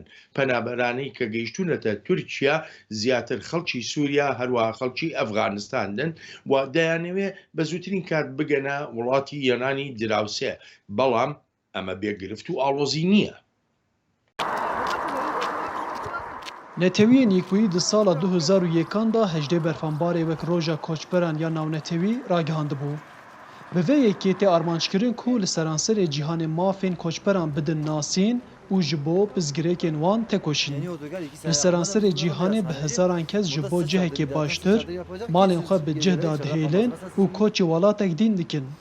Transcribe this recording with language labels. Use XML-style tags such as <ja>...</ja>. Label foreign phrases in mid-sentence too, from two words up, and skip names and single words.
<ckb>پەنابەرانەی کە گەیشتونەتە تورکیا زیاتر خەڵکی سووریا هەروەها خەڵکی ئەفغانستاندن و دەیانەوێت بە زووترین کات بگەنە وڵاتی یۆنانی دراوسێ، بەڵام ئەمە بێگرفت و ئاڵۆزی نییە.</ckb> <ku>نەتەویە نیکویی di sala 2001 da hejdê berfanbarê wek roja koçberan ya navnetewî ragihand bû. Bi vê yekê tê armançkirin ku li seranserê cîhanê mafên koçberan bidin nasîn û ji bo pizgirêkên wan tekoşîn. Li seranserê cîhanê bi hezaran kes ji bo cihekê baştir, malên xwe bi cih da dihêlin û koçê welatek dîn dikin.</ku>